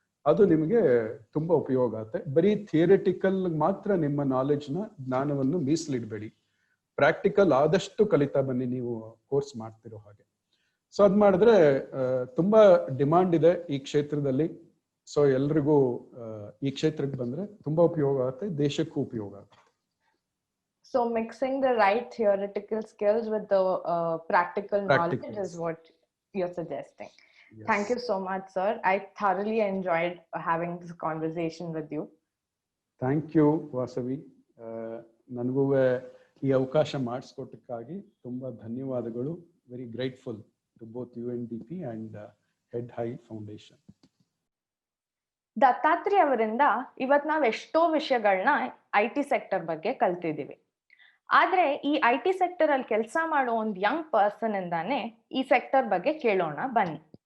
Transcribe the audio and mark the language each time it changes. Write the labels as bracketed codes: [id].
[kn] ಅದು ನಿಮಗೆ ತುಂಬಾ ಉಪಯೋಗ ಆಗುತ್ತೆ. ಬರೀ ಥಿಯರಿಟಿಕಲ್ ಮಾತ್ರ ನಿಮ್ಮ ನಾಲೆಡ್ಜ್ನ, ಜ್ಞಾನವನ್ನು ಮೀಸಲಿಡಬೇಡಿ. ಪ್ರಾಕ್ಟಿಕಲ್ ಆದಷ್ಟು ಕಲಿತಾ ಬನ್ನಿ ನೀವು ಕೋರ್ಸ್ ಮಾಡ್ತಿರೋ ಹಾಗೆ. ಸೊ ಅದ್ ಮಾಡಿದ್ರೆ ತುಂಬಾ ಡಿಮಾಂಡ್ ಇದೆ ಈ ಕ್ಷೇತ್ರದಲ್ಲಿ. ಸೊ ಎಲ್ರಿಗೂ ಈ ಕ್ಷೇತ್ರಕ್ಕೆ ಬಂದ್ರೆ ತುಂಬಾ ಉಪಯೋಗ ಆಗುತ್ತೆ, ದೇಶಕ್ಕೂ ಉಪಯೋಗ ಆಗುತ್ತೆ. [en] So mixing the right theoretical skills with the practical knowledge is what you're suggesting. Yes. Thank you so much, sir. I thoroughly enjoyed having this conversation with you. Thank you, Vasavi. [kn] ನನಗೂ ಈ ಅವಕಾಶ ಮಾಡಿಸ್ಕೊಟ್ಟಕ್ಕಾಗಿ ತುಂಬಾ ಧನ್ಯವಾದಗಳು. [en] Very grateful to both UNDP and Head High Foundation. [kn] Dattatri ಅವರಿಂದ ಇವತ್ತು ನಾವು ಎಷ್ಟೋ ವಿಷಯಗಳನ್ನ IT ಸೆಕ್ಟರ್ ಬಗ್ಗೆ ಕಲ್ತಿದ್ದೀವಿ. ಆದ್ರೆ ಈ IT ಸೆಕ್ಟರ್ ಅಲ್ಲಿ ಕೆಲಸ ಮಾಡೋ ಒಂದು ಯಂಗ್ ಪರ್ಸನ್ ಇಂದಾನೆ ಈ ಸೆಕ್ಟರ್ ಬಗ್ಗೆ ಕೇಳೋಣ ಬನ್ನಿ.